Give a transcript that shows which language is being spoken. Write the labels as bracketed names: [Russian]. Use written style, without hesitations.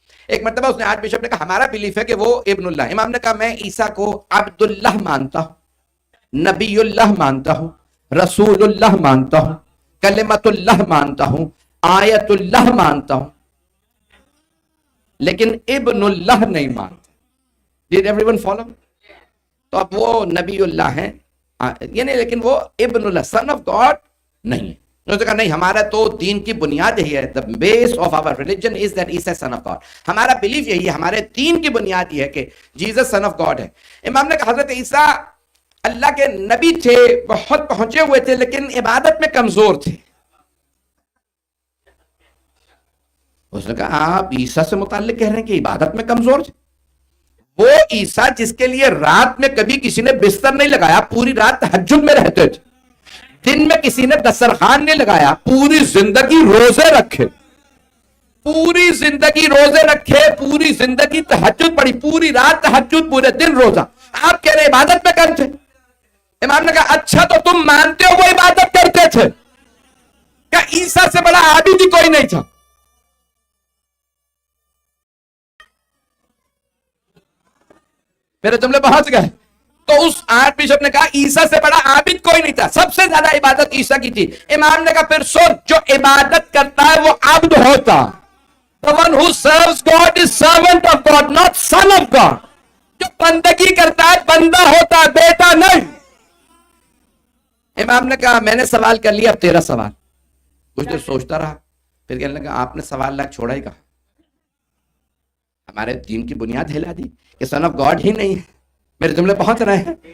[Urdu] ایک مرتبہ اس نے آرچ بشپ نے کہا ہمارا بلیف ہے کہ وہ ابن اللہ. امام نے کہا میں عیسیٰ کو عبد اللہ مانتا ہوں، نبی اللہ مانتا ہوں، رسول اللہ مانتا ہوں، کلمت اللہ مانتا ہوں، آیت اللہ مانتا ہوں. لیکن ابن اللہ نہیں مانتے. [English] Did everyone follow? [Urdu] تو اب وہ نبی اللہ ہیں یعنی لیکن وہ ابن اللہ [English] son of God [Urdu] نہیں ہے. انہوں نے کہا نہیں ہمارا تو دین کی بنیاد یہی ہے. [English] The base of our religion is that Isa son of God. [Urdu] ہمارا بلیف یہی ہے, ہمارے دین کی بنیاد یہ ہے کہ جیزس [English] son of God [Urdu] ہے. امام نے کہا حضرت عیسیٰ اللہ کے نبی تھے, بہت پہنچے ہوئے تھے, لیکن عبادت میں کمزور تھے. اس نے کہا آپ عیسیٰ سے متعلق کہہ رہے ہیں کہ عبادت میں کمزور تھے؟ وہ عیسیٰ جس کے لیے رات میں کبھی کسی نے بستر نہیں لگایا, پوری رات تہجد میں رہتے تھے, دن میں کسی نے دسترخوان نہیں لگایا, پوری زندگی روزے رکھے, پوری زندگی روزے رکھے, پوری زندگی تہجد پڑھی, پوری رات تہجد, پورے دن روزہ. آپ کہہ رہے عبادت میں کم تھے. امام نے کہا اچھا تو تم مانتے ہو وہ عبادت کرتے تھے؟ کہ عیسیٰ سے بڑا عابد ہی کوئی نہیں تھا. میرے جملے پہنچ گئے. تو اس آرٹ بشپ نے کہا عیسیٰ سے بڑا عابد کوئی نہیں تھا, سب سے زیادہ عبادت عیسیٰ کی تھی. امام نے کہا پھر سن, جو عبادت کرتا ہے وہ عبد ہوتا. [English] The one who serves God is servant of God, not son of God. [Urdu] جو بندگی کرتا ہے بندہ ہوتا ہے, بیٹا نہیں. امام نے کہا میں نے سوال کر لیا, اب تیرا سوال. کچھ دیر سوچتا رہا, پھر کہنے لگا آپ نے سوال لاکھ چھوڑا ہی کہا, ہمارے دین کی بنیاد ہلا دی کہ [English] son of God [Urdu] ہی نہیں ہے. میرے جملے پہنچ رہے ہیں.